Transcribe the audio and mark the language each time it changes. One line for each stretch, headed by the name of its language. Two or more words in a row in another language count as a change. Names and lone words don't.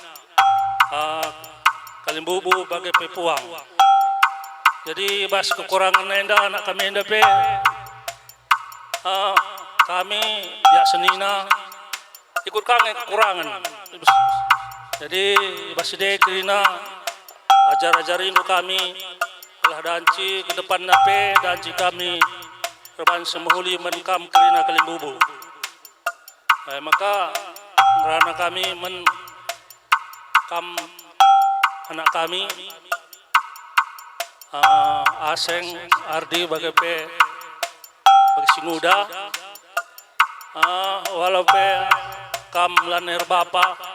Batak Karo: Kalimbubu bagai pepuang jadi ibas kekurangan enda anak kami enda pe kami biak senina ikut kangen kekurangan jadi ibas ide Krina ajar-ajarin kami telah danci
Indonesian: ke depan
Batak Karo: nape danci kami reban semahuli menkam Krina Kalimbubu maka ngerana kami menkam anak kami Aseng Ardi bagai pe bagi singuda walau pe kam laner bapa